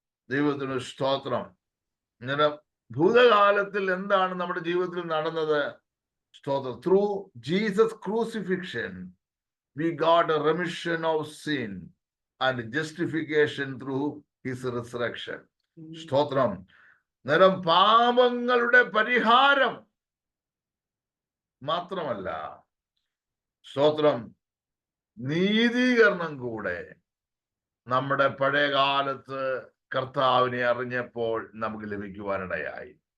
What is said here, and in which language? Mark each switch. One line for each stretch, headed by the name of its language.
Malayalam: ദൈവത്തിന് സ്തോത്രം. ഇങ്ങനെ ഭൂതകാലത്തിൽ എന്താണ് നമ്മുടെ ജീവിതത്തിൽ നടന്നത്? സ്തോത്രം.
English: Through Jesus crucifixion we got a remission of sin and justification through his resurrection.
Malayalam: സ്തോത്രം. നേരം പാപങ്ങളുടെ പരിഹാരം മാത്രമല്ല, സ്തോത്രം, നീതീകരണം കൂടെ നമ്മുടെ പഴയ കാലത്ത് കർത്താവിനെ അറിഞ്ഞപ്പോൾ നമുക്ക് ലഭിക്കുവാനിടയായി.